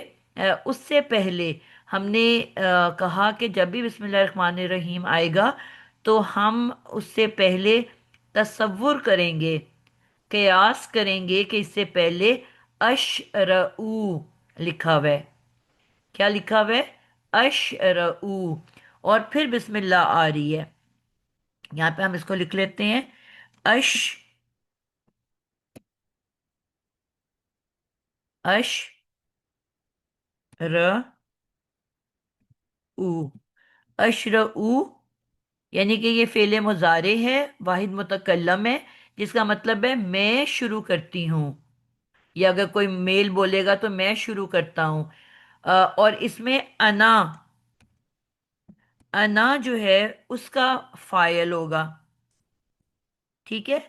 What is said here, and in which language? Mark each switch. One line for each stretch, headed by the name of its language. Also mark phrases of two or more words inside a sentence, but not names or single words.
Urdu: اس سے پہلے ہم نے کہا کہ جب بھی
Arabic: بسم اللہ الرحمن الرحیم
Urdu: آئے گا تو ہم اس سے پہلے تصور کریں گے، قیاس کریں گے کہ اس سے پہلے اشرعو لکھا ہوا ہے۔ کیا لکھا ہوا ہے؟ اشرعو، اور پھر
Arabic: بسم اللہ
Urdu: آ رہی ہے۔ یہاں پہ ہم اس کو لکھ لیتے ہیں، اش اش ر او، اشرعو، یعنی کہ یہ فعل مضارع ہے، واحد متکلم ہے، جس کا مطلب ہے میں شروع کرتی ہوں، یا اگر کوئی میل بولے گا تو میں شروع کرتا ہوں۔ اور اس میں انا، انا جو ہے اس کا فاعل ہوگا، ٹھیک ہے؟